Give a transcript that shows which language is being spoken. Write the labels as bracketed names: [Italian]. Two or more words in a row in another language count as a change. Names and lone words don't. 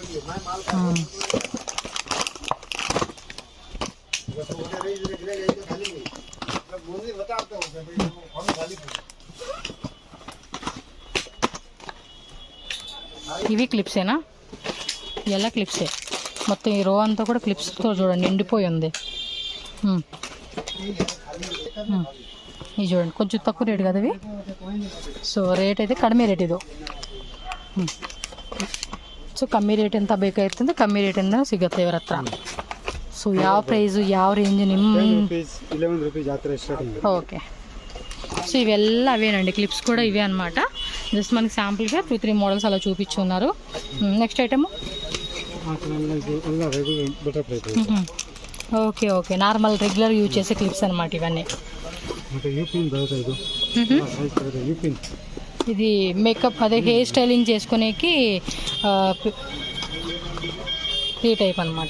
[Telugu] ఇవి క్లిప్సేనా? ఎలా క్లిప్సే మొత్తం. ఈ రో అంతా కూడా క్లిప్స్తో చూడండి నిండిపోయి ఉంది. ఇది చూడండి, కొంచెం తక్కువ రేటు కదా ఇవి. [Kannada] సో ರೇಟ್ అయితే ಕಡಿಮೆ ರೇಟ್ ಇದು. ಸೊ ಕಮ್ಮಿ ರೇಟ್ ಅಂತ ಬೇಕಾಗಿರ್ತಂದ್ರೆ ಕಮ್ಮಿ ರೇಟಿಂದ ಸಿಗುತ್ತೆ ಇವ್ರ ಹತ್ರ. ಸೊ ಯಾವ ಪ್ರೈಸು ಯಾವ ರೇಂಜ್ ನಿಮ್ಮ? 11 రూపీస్ ಜಾತ್ರೆ ಸ್ಟಾರ್ಟಿಂಗ್. [Telugu] ఓకే. సో ఇవెల్లా అవేనండి, క్లిప్స్ కూడా ఇవే అనమాట. జస్ట్ మనకి శాంపుల్గా 2-3 మోడల్స్ అలా చూపించున్నారు. [English] next item okay okay, normal regular use [Telugu] చేసే క్లిప్స్ అనమాట ఇవన్నీ. ఇది మేకప్ అదే [English] hair styling [Telugu] చేసుకునేకి ఈ టైప్ అనమాట.